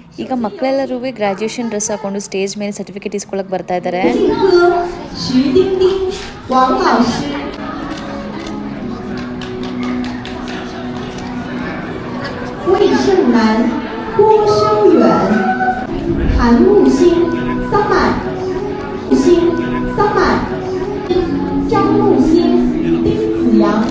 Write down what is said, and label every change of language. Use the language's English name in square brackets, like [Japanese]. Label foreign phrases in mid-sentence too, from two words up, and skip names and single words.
[Kannada] ಈಗ ಮಕ್ಕಳೆಲ್ಲರೂ [English] graduation dress [Kannada] ಹಾಕೊಂಡು ಸ್ಟೇಜ್ ಮೇಲೆ ಸರ್ಟಿಫಿಕೇಟ್ ಇಸ್ಕೊಳ್ಳೋಕೆ ಬರ್ತಾ ಇದ್ದಾರೆ. 徐丁丁、王老师、魏胜男、郭修远、韩木星、桑满、星、桑满、张木星、丁子阳。